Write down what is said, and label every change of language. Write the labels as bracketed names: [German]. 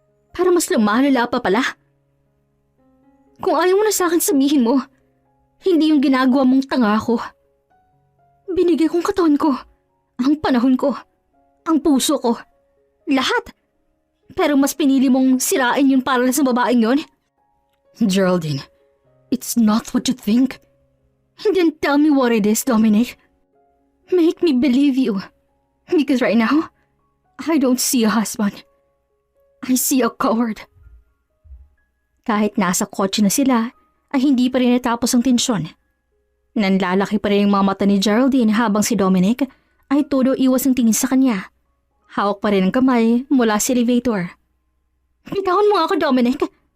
[Filipino] Para mas lumalala pa pala. Kung ayaw mo na sa akin sabihin mo, hindi yung ginagawa mong tanga ako. Binigay kong katawan ko, ang panahon ko, ang puso ko, lahat. Pero mas pinili mong sirain yun para sa babaeng yun. [English] Geraldine, it's not what you think. Then tell me what it is, Dominic. Make me believe you. Because right now, I don't see a husband. I see a coward. [Filipino] Kahit nasa kotse na sila, ay hindi pa rin natapos ang tensyon. Nanlalaki pa rin ang mga mata ni Geraldine habang si Dominic ay todo iwas ang tingin sa kanya. Hawak pa rin ang kamay mula sa elevator. Bitawan mo ako, Dominic!